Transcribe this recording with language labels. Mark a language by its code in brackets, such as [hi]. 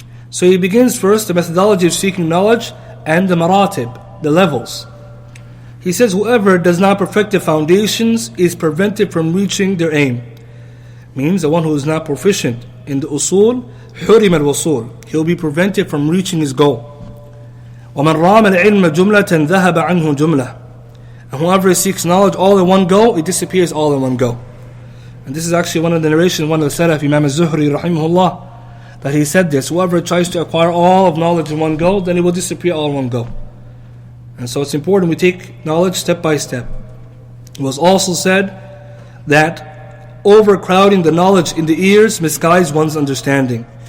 [en] So he begins first the methodology of seeking knowledge and the maratib, the levels. He says whoever does not perfect the foundations is prevented from reaching their aim. Means the one who is not proficient in the usul, [ar] حرم الوصول, [en] he will be prevented from reaching his goal. [ar] ومن رام العلم جملة ذهب عنه جملة. [en] And whoever seeks knowledge all in one go, it disappears all in one go. And this is actually one of the narrations, one of the Salaf, Imam al-Zuhri rahimahullah, that he said this: whoever tries to acquire all of knowledge in one go, then it will disappear all in one go. And so it's important we take knowledge step by step. It was also said that overcrowding the knowledge in the ears misguides one's understanding.